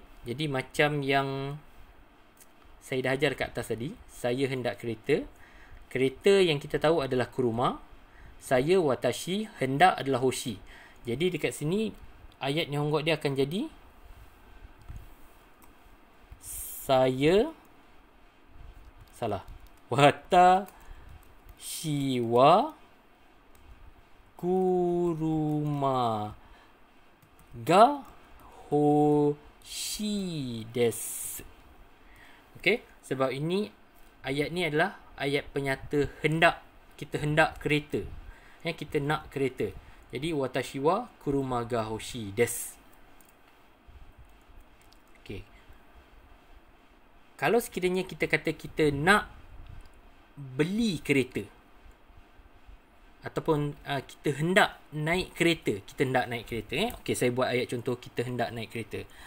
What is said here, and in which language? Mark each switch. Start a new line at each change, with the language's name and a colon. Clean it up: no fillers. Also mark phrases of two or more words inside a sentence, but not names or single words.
Malay: Jadi macam yang saya dah ajar kat atas tadi, saya hendak kereta. Kereta yang kita tahu adalah kuruma. Saya watashi, hendak adalah hoshi. Jadi dekat sini ayat Nihongo dia akan jadi saya
Japanese: 私は車が欲しいです.
Malay: Okey, sebab ini ayat ni adalah ayat penyata hendak. Kita hendak kereta. Kita nak kereta.
Japanese: Jadi 私は車が欲しいです.
Malay: Okey. Kalau sekiranya kita kata kita nak beli kereta ataupun kita hendak naik kereta, Okey, saya buat ayat contoh kita hendak naik kereta.